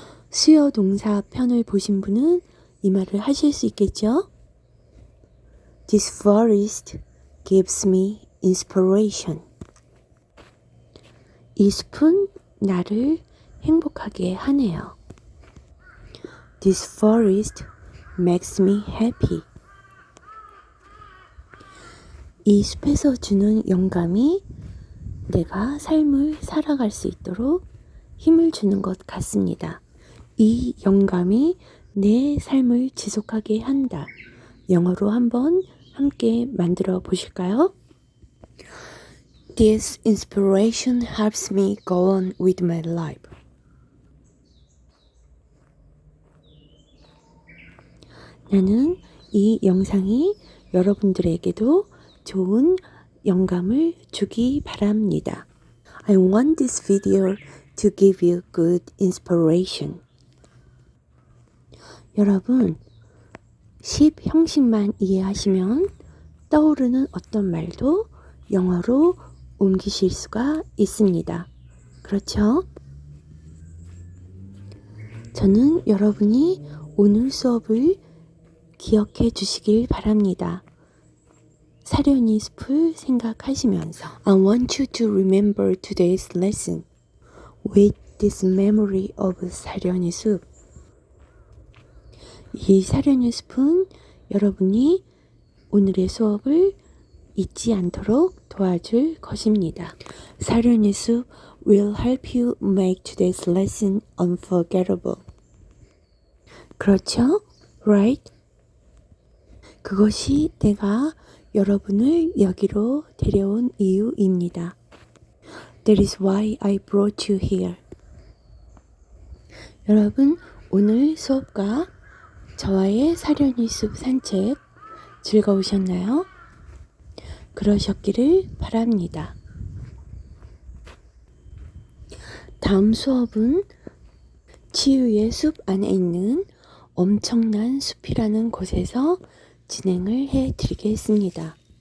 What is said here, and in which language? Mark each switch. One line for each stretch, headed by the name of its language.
Korean: 수요 동사 편을 보신 분은 이 말을 하실 수 있겠죠?
English: This forest gives me inspiration.
Korean: 이 숲은 나를 행복하게 하네요.
English: This forest makes me happy.
Korean: 이 숲에서 주는 영감이 내가 삶을 살아갈 수 있도록 힘을 주는 것 같습니다. 이 영감이 내 삶을 지속하게 한다. 영어로 한번 함께 만들어 보실까요?
English: This inspiration helps me go on with my life.
Korean: 나는 이 영상이 여러분들에게도 좋은 영감을 주기 바랍니다.
English: I want this video to give you good inspiration.
Korean: 여러분, 10 형식만 이해하시면 떠오르는 어떤 말도 영어로 옮기실 수가 있습니다. 그렇죠? 저는 여러분이 오늘 수업을 기억해 주시길 바랍니다. 사려니 숲을 생각하시면서
English: I want you to remember today's lesson with this memory of 사려니 숲.
Korean: 이 사려니 숲은 여러분이 오늘의 수업을 잊지 않도록 도와줄 것입니다.
English: 사려니 숲 will help you make today's lesson unforgettable.
Korean: 그렇죠?
English: Right?
Korean: 그것이 내가 여러분을 여기로 데려온 이유입니다.
English: That is why I brought you here.
Korean: 여러분, 오늘 수업과 저와의 사려니 숲 산책 즐거우셨나요? 그러셨기를 바랍니다. 다음 수업은 치유의 숲 안에 있는 엄청난 숲이라는 곳에서 진행을 해 드리겠습니다.